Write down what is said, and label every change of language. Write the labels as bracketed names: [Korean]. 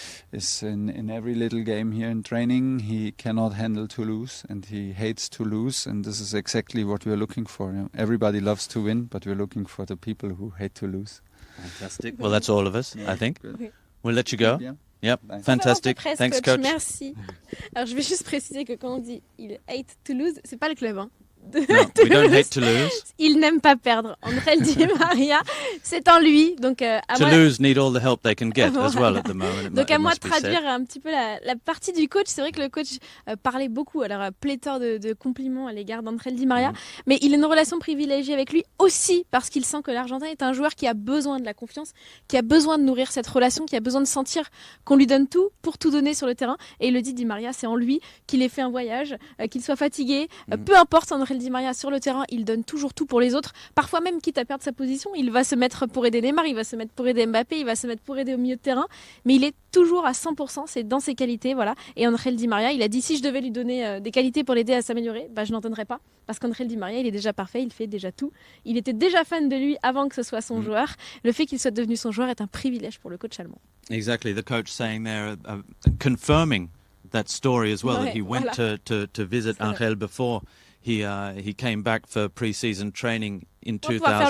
[English] Is in every little game here in training, he cannot handle to lose, and he hates to lose, and this is exactly what we're looking for. You know? Everybody loves to win, but we're looking for the people who hate to lose. Fantastic. Well, that's all of us, I think. [French] Oui. [English] We'll let you go. Yeah. Yep, fantastic. [French] Presse, [English] Thanks, coach. [French] Merci. Alors, je vais juste préciser que quand on dit il [English] hate [French] Toulouse, c'est pas le club. Hein. [English] No, we don't hate Toulouse. [French] Il n'aime pas perdre. André Di Maria, c'est en lui. Donc, [English] Toulouse need all the help they can get as well at the moment. [French] Donc à moi de traduire un petit peu la partie du coach. C'est vrai que le coach parlait beaucoup, alors pléthore de compliments à l'égard d'André Di Maria, mais il a une relation privilégiée avec lui aussi parce qu'il sent que l'Argentin est un joueur qui a besoin de la confiance, qui a besoin de nourrir cette relation, qui a besoin de sentir qu'on lui donne tout pour tout donner sur le terrain. Et il le dit, Di Maria, c'est en lui qu'il ait fait un voyage, qu'il soit fatigué, peu importe André Di Maria sur le terrain, il donne toujours tout pour les autres. Parfois même, quitte à perdre sa position, il va se mettre pour aider Neymar, il va se mettre pour aider Mbappé, il va se mettre pour aider au milieu de terrain. Mais il est toujours à 100%, c'est dans ses qualités, voilà. Et André Di Maria, il a dit si je devais lui donner des qualités pour l'aider à s'améliorer, je n'en donnerais pas. Parce qu'André Di Maria, il est déjà parfait, il fait déjà tout. Il était déjà fan de lui avant que ce soit son joueur. Le fait qu'il soit devenu son joueur est un privilège pour le coach allemand. [English] Exactly, the coach saying there, confirming that story as well, that he went to visit Angel before he came back for pre-season training in 2008